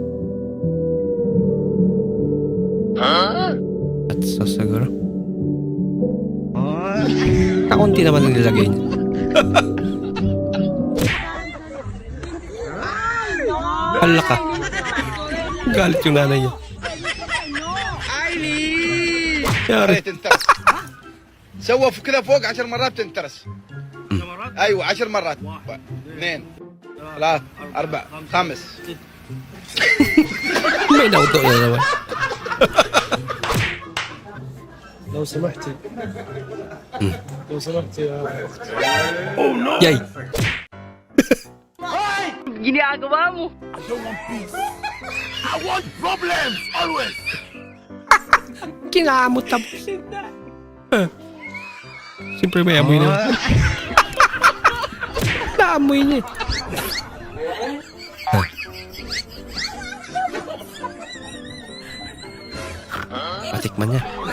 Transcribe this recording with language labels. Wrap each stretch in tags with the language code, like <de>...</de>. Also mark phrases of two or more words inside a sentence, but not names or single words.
<tl>At sauce siguro. Kakunti naman ang nilagay niya. Hala ka. Galit yung nanay niya.</tl> <ar>مرات تنترس سوى في كذا فوق 10 مرات تنترس ايوه 10 مرات 2 3 4 5</ar> <tl>May nauto na naman.</tl> <ar>لو سمحتي لو سمحتي يا</ar> <en>Oh no! Yay!</en> <tl>ginagawa mo</tl> <en>I don't want peace. I want problems always.</en> <tl>Kinamot tapos. Siyempre may amoy na. Naamoy niya. Patikman niya.</tl>